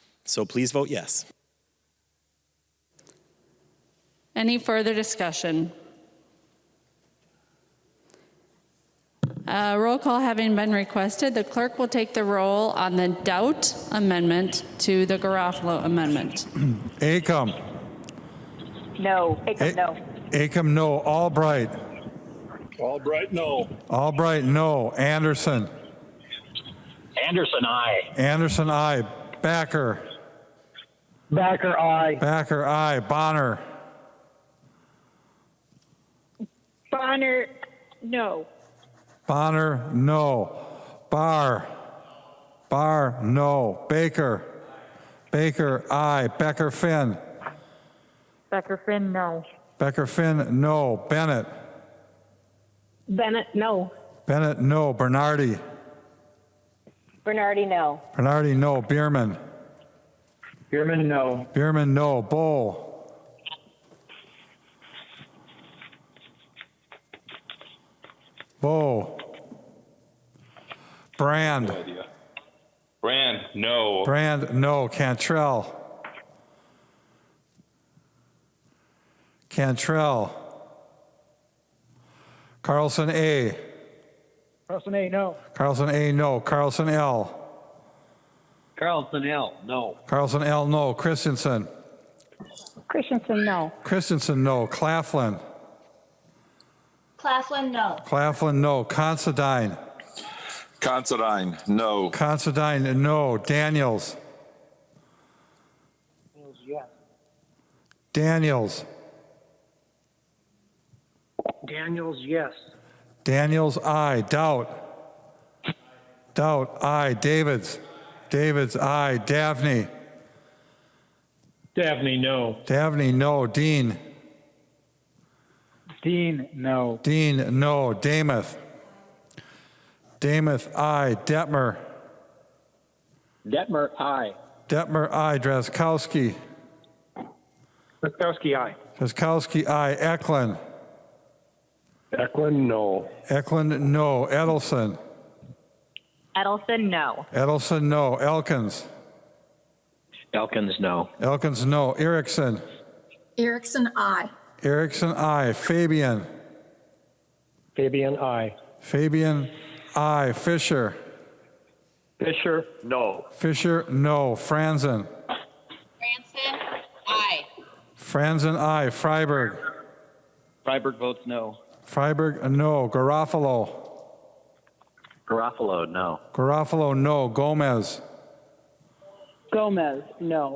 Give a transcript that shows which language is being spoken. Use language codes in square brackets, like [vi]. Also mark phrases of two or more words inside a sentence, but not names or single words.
[en] So please vote yes. Any further discussion? Roll call having been requested, the clerk will take the roll on the Doubt amendment to the Garofalo amendment. Acom. No. Acom, no. Acom, no. Albright. Albright, no. Albright, no. Anderson. Anderson, aye. Anderson, aye. Backer. Backer, aye. Backer, aye. Bonner. Bonner, no. Bonner, no. Barr. Barr, no. Baker. Baker, aye. Becker, Finn. Becker Finn, no. Becker, Finn, no. Bennett. Bennett, no. Bennett, no. Bernardi. Bernardi, no. Bernardi, no. Bierman. Bierman, no. Bierman, no. Bowl. Bow. Brand. Brand, no. Brand, no. Cantrell. Cantrell. Carlson, A. Carlson, A, no. Carlson, A, no. Carlson, L. Carlson, L, no. Carlson, L, no. Christensen. Christensen, no. Christensen, no. Claflin. Claflin, no. Claflin, no. Considine. Considine, no. Considine, no. Daniels. Daniels. Daniels, yes. Daniels, aye. Doubt. Doubt, aye. Davids. Davids, aye. Davney. Dabney, no. Davney, no. Dean. Dean, no. Dean, no. Damath. Damath, aye. Detmer. Detmer, aye. Detmer, aye. Drazkowski. Witkowski, aye. Drazkowski, aye. Eklund. Eklund, no. Eklund, no. Edelson. Edelson, no. Edelson, no. Elkins. Elkins, no. Elkins, no. Erickson. Erickson, aye. Erickson, aye. Fabian. Fabian, aye. Fabian, aye. Fisher. Fisher, no. Fisher, no. Franzen. Franson, aye. Franzen, aye. Freiberg. Freiberg votes no. Freiberg, no. Garofalo. Garofalo, no. Garofalo, no. Gomez. Gomez, no.